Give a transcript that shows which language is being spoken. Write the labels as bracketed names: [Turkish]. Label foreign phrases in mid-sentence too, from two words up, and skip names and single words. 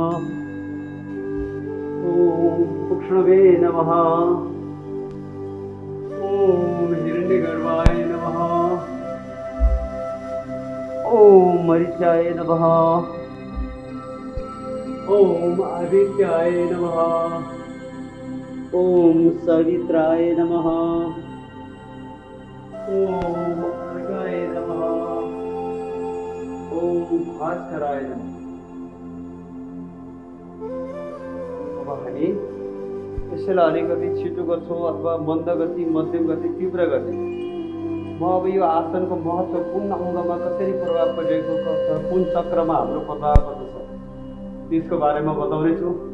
[Sanskrit] ओम पुक्ष्णवे नमः, ओम हिरण्यगर्भाय नमः, ओम मरीचाय नमः, ओम आदित्याय नमः, ओम सवित्राय नमः, ओम अर्घाय नमः, ओम भास्कराय नमः। [Nepali] अब हामी यसैलाई अलिकति छिटो गर्छौँ अथवा मन्द गति, मध्यम गति, तीव्र गति। म अब यो आसनको महत्त्वपूर्ण अङ्गमा कसरी प्रभाव परिरहेको छ, कुन चक्रमा हाम्रो प्रभाव पर्दछ त्यसको बारेमा बताउनेछु।